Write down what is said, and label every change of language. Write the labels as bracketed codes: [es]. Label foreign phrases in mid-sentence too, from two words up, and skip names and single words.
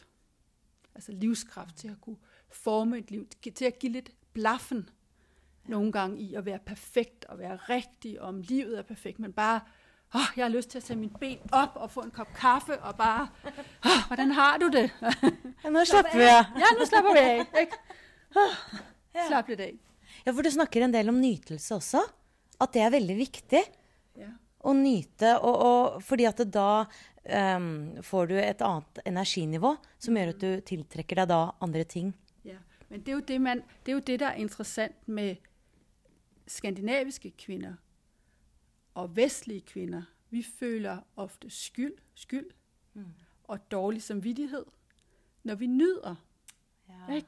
[da] Altså livskraft til at kunne forme et liv, til at give lidt blaffen nogle gange i at være perfekt og være rigtig, om livet er perfekt, men bare, jeg har lyst til at tage min ben op og få en kop kaffe og bare, hvordan har du det? Ja, nu slapper vi af. Ja, nu slapper vi af. Ikke? Slap lidt af. Ja, [no] for du snakker en del om nytelse også, at det er veldig vigtigt. Ja. Å nyte, og fordi at da får du et annet energinivå, som gjør at du tiltrekker dig da andre ting. [da] Ja, men det er jo det, der er interessant med skandinaviske kvinder og vestlige kvinder. Vi føler ofte skyld og dårlig samvittighed, når vi nyder. Ja. Ikke?